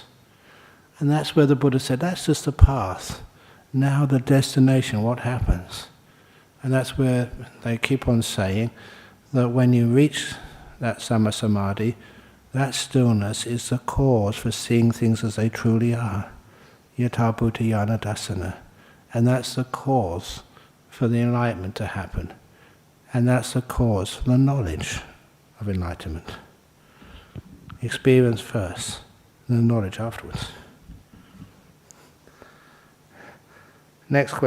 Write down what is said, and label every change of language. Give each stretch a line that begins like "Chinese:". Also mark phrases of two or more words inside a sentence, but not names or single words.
English: And that's where the Buddha said, that's just the path. Now the destination, what happens? And that's where they keep on saying that when you reach that
Pali: Samma Samadhi,
English: that stillness is the cause for seeing things as they truly are.
Pali: Yatha bhutayana deshana.
English: And that's the cause for the enlightenment to happen. And that's the cause for the knowledge of enlightenment. Experience first, and the knowledge afterwards. Next question.